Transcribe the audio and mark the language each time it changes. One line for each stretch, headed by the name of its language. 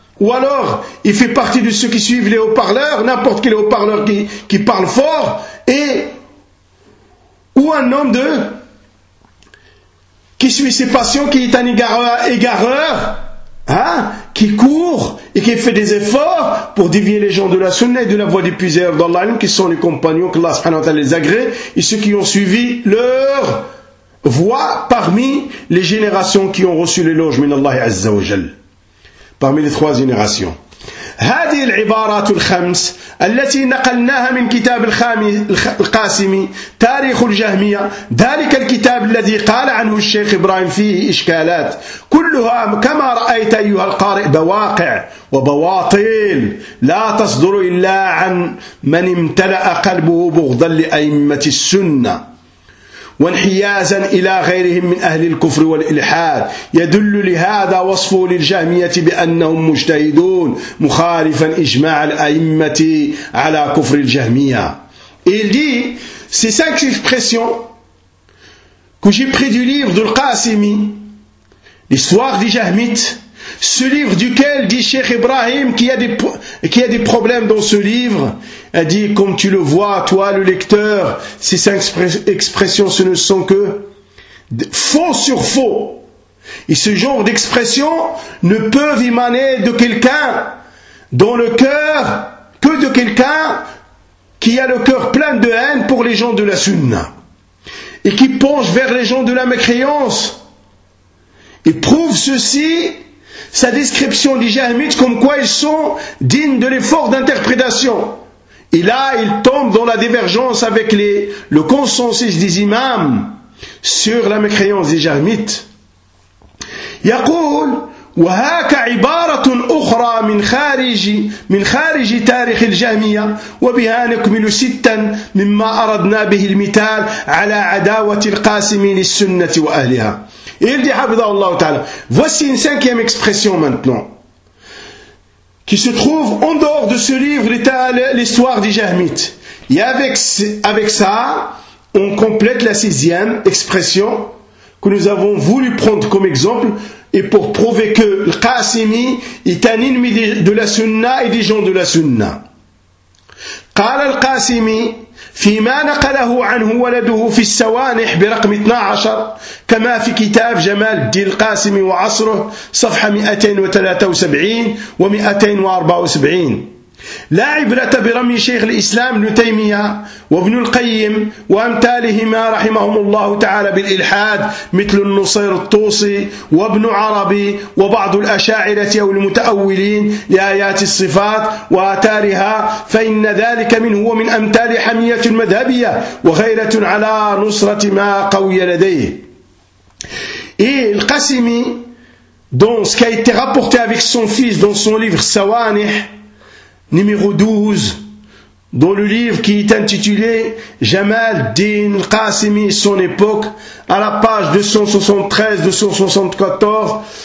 French: Ou alors, il fait partie de ceux qui suivent les haut-parleurs, n'importe quel haut-parleur qui parle fort, et ou un homme de qui suit ses passions, qui est un égareur, hein, qui court et qui fait des efforts pour dévier les gens de la sunna et de la voie des puiseurs d'Allah, qui sont les compagnons que Allah subhanahu wa ta'ala les agrée, et ceux qui ont suivi leur voie parmi les générations qui ont reçu l'éloge
Arabic: min Allah azza wa jal.
French: Parmi les trois générations.
Arabic: هذه العبارات الخمس التي نقلناها من كتاب القاسمي تاريخ الجهمية ذلك الكتاب الذي قال عنه الشيخ إبراهيم فيه إشكالات كلها كما رأيت أيها القارئ بواقع وبواطل لا تصدر إلا عن من امتلأ قلبه بغضا لأئمة السنة وانحيازا إلى غيرهم من أهل الكفر والإلحاد يدل لهذا وصفه للجهمية بأنهم مجتهدون مخالفا إجماع الأئمة على كفر الجهمية.
French: Il dit ces cinq expressions que j'ai pris du livre de Qasimi, l'histoire des jahmites, ce livre duquel dit Cheikh Ibrahim qu'il y a des problèmes dans ce livre. Elle dit, comme tu le vois, toi le lecteur, ces cinq expressions, ce ne sont que faux sur faux. Et ce genre d'expressions ne peuvent émaner de quelqu'un dans le cœur que de quelqu'un qui a le cœur plein de haine pour les gens de la sunna. Et qui penche vers les gens de la mécréance. Et prouve ceci, sa description des jahmites, comme quoi ils sont dignes de l'effort d'interprétation. Et là, il tombe dans la divergence avec le consensus des imams sur la mécréance des jahmites.
Arabic: يقول وهاك عبارة أخرى من خارج تاريخ الجهمية وبها نكمل ستا مما أردنا به المثال على عداوة القاسمي للسنة وأهلها.
French: Il dit
Arabic: حفظه الله تعالى.
French: Voici une cinquième expression maintenant. Qui se trouve en dehors de ce livre, l'histoire des jahmites. Et avec ça, on complète la sixième expression que nous avons voulu prendre comme exemple et pour prouver que le Qasimi est un ennemi de la sunna et des gens de la sunna.
Arabic: قال القاسمي فيما نقله عنه ولده في السوانح برقم 12 كما في كتاب جمال الدين القاسمي وعصره صفحة 273 274 لا عبرة برمي شيخ الإسلام ابن تيمية وابن القيم وأمثالهما رحمهم الله تعالى بالإلحاد مثل النصير الطوسي وابن عربي وبعض الأشاعرة أو المتأولين لآيات الصفات وآثارها فإن ذلك منه ومن أمثال حمية المذهبية وغيرة على نصرة ما قوي لديه.
French: القاسمي dans ce qui a été rapporté avec son fils dans son livre سوانح numéro 12, dans le livre qui est intitulé « Jamal Din Qasimi, son époque », à la page 273-274,